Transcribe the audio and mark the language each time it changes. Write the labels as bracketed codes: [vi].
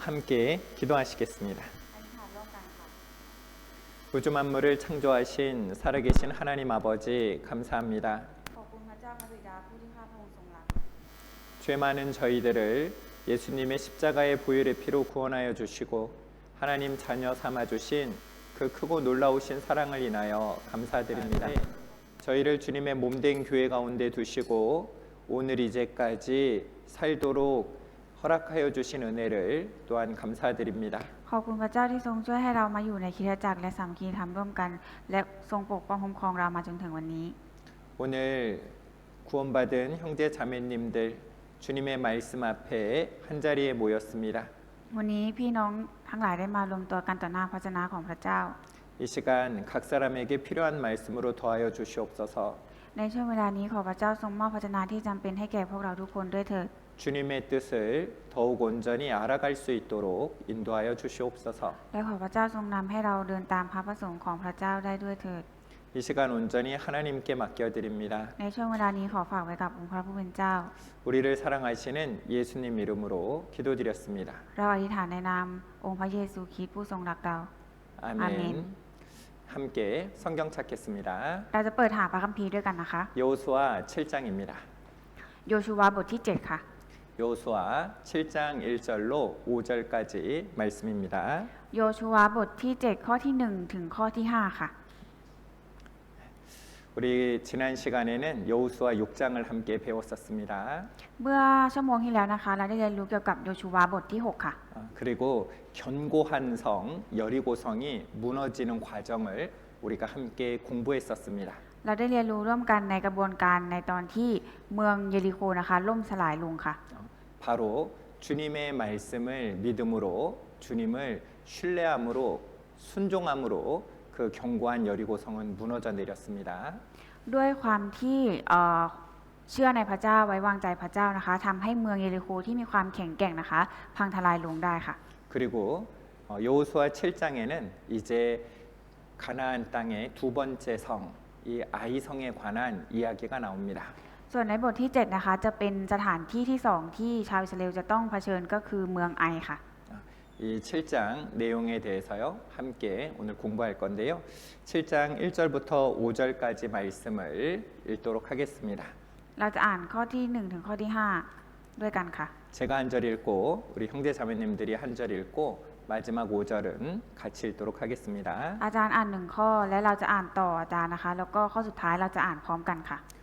[ko] 함께 기도하시겠습니다. [th] อธิษฐานร่วมกันค่ะ [ko] 우주 만물을 창조하신 살아계신 하나님 아버지 감사합니다. [th] ขอบคุณพระเจ้าพระบิดาผู้ที่ข้าพระองค์ทรงรัก [ko] 죄 많은 저희들을 예수님의 십자가의 보혈의 피로 구원하여 주시고 하나님 자녀 삼아 주신 그 크고 놀라우신 사랑을 인하여 감사드립니다. 저희를 주님의 몸된 교회 가운데 두시고 오늘 이제까지 살도록 허락하여 주신 은혜를 또한 감사드립니다. [th] ขอบคุณพระเจ้าที่ทรงช่วยให้เรามาอยู่ในคริสตจักรและสามัคคีธรรมร่วมกัน และทรงปกป้องคุ้มครองเรามาจนถึงวันนี้ [ko] 오늘 구원받은 형제 자매님들 주님의 말씀 앞에 한자리에 모였습니다. [th] วันนี้พี่น้องทั้งหลายได้มารวมตัวกันต่อหน้าพระเจ้าของพระเจ้า [ko] 이 시간 각 사람에게 필요한 말씀으로 더하여 주시옵소서. [th] ในช่วงเวลานี้ขอพระเจ้าทรงมอบพระเจ้าที่จำเป็นให้แก่พวกเราทุกคนด้วยเถิด [ko] 주님의 뜻을 더욱 온전히 알아갈 수 있도록 인도하여 주시옵소서. [th] และขอพระเจ้าทรงนำให้เราเดินตามพระประสงค์ของพระเจ้าได้ด้วยเถิด [ko] 이 시간 온전히 하나님께 맡겨드립니다. [th] ในช่วงเวลานี้ขอฝากไว้กับองค์พระผู้เป็นเจ้า [ko] 우리를 사랑하시는 예수님 이름으로 기도드렸습니다. [th] เราอธิษฐานในนามองค์พระเยซูคริสต์ผู้ทรงรักเรา [ko] 아멘. 아멘. 함께 성경 찾겠습니다. [th] เราจะเปิดหาพระคัมภีร์ด้วยกันนะคะ [ko] 여호수아 7장입니다. [th] โยชูวาบทที่ 7 ค่ะ [ko] 여호수아 7장 1절로 5절까지 말씀입니다. [th] โยชูวาบทที่ 7 ข้อที่ 1 ถึงข้อที่ 5 ค่ะ [ko] 우리 지난 시간에는 여호수아 6장을 함께 배웠었습니다. [th] เมื่อชั่วโมงที่แล้วนะคะ เราได้เรียนรู้เกี่ยวกับโยชูวาบทที่ 6 ค่ะ [ko] 그리고 견고한 성 여리고성이 무너지는 과정을 우리가 함께 공부했었습니다. [th] เราได้เรียนรู้ร่วมกันในกระบวนการในตอนที่เมืองเยริโคนะคะล่มสลายลงค่ะ [ko] 바로 주님의 말씀을 믿음으로 주님을 신뢰함으로 순종함으로 그 견고한 여리고성은 무너져 내렸습니다. [th] ด้วยความที่เชื่อในพระเจ้าไว้วางใจพระเจ้านะคะทำให้เมืองเยริโคที่มีความแข็งแกร่งนะคะ พังทลายลงได้ค่ะ [ko] 그리고 여호수아 7장에는 이제 가나안 땅의 두 번째 성, 이 아이성에 관한 이야기가 나옵니다. [th] ส่วนในบทที่ 7 นะคะจะเป็นสถานที่ที่ 2 ที่ชาวอิสราเอลจะต้องเผชิญก็คือเมืองไอค่ะ [ko] 이 7장 내용에 대해서요 함께 오늘 공부할 건데요. 7장 1절부터 5절까지 말씀을 읽도록 하겠습니다. [th] เราจะอ่านข้อที่ 1 ถึงข้อที่ 5 ด้วยกันค่ะ [ko] 제가 한 절 읽고 우리 형제 자매님들이 한 절 읽고 마지막 5절은 같이 읽도록 하겠습니다. [th] อาจารย์อ่าน1ข้อและเราจะอ่านต่ออาจารย์นะคะ แล้วก็ข้อสุดท้ายเราจะอ่านพร้อมกันค่ะ